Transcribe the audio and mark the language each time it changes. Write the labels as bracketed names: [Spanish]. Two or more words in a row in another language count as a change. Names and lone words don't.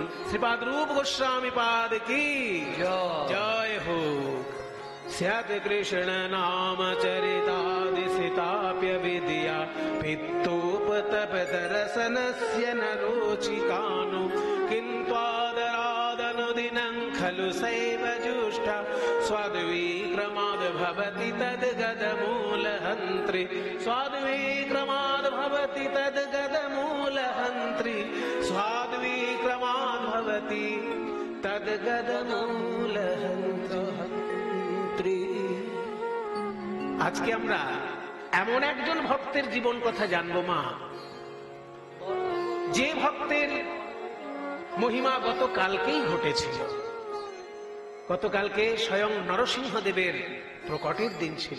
[Bangla] শ্রীপাদ রূপ গোস্বামী পাদ কি জয় হোক। [Sanskrit] স্যাৎ কৃষ্ণ নাম চরিতাদি সীতাপ্যবিদ্যা পিত্তোপতপ্ত রসনস্য ন রুচিকান। কিন্ত্বাদরাদনুদিনং খলু खलु सैव जुष्टा स्वाद्विक्रमाद् भवति तद्गदमूलहन्त्रि स्वाद्विक्रमाद् भवति तद्गदमूलहन्त्रि स्वाद्विक्रमाद् भवति तद्गदमूलहन्त्रि। [Bangla] আজকে আমরা এমন একজন ভক্তের জীবন কথা জানবো মা, যে ভক্তের মহিমা গতকালকেই ঘটেছিল। গতকালকে স্বয়ং নরসিংহদেবের প্রকটের দিন ছিল।